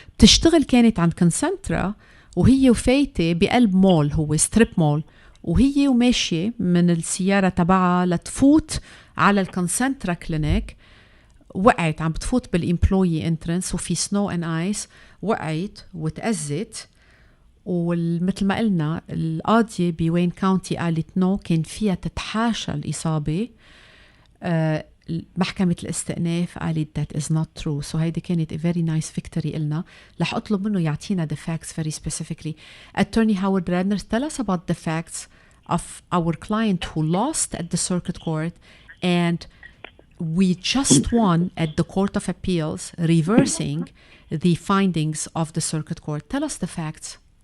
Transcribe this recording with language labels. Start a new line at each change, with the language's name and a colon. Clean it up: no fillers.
Arabic: بتشتغل كانت عند كونسنترا وهي وفايتة بقلب مول، هو ستريب مول، وهي وماشية من السيارة تبعها لتفوت على الكونسنترا كلينيك، وقعت عم بتفوت بالإمبلوي انترنس وفي سنو and ايس، وقعت وتأذت. ومثل ما قلنا القاضية بوين كاونتي قالت نو، كان فيها تتحاشى الإصابة. محكمة الاستئناف قالت
English: that is not true.
Arabic: So هيدي كانت
English: a very nice victory
Arabic: إلنا. رح أطلب منه يعطينا
English: the facts very specifically. Attorney Howard Radner, tell us about the facts of our client who lost at the circuit court and we just won at the Court of Appeals, reversing the findings of the circuit court. Tell us the facts.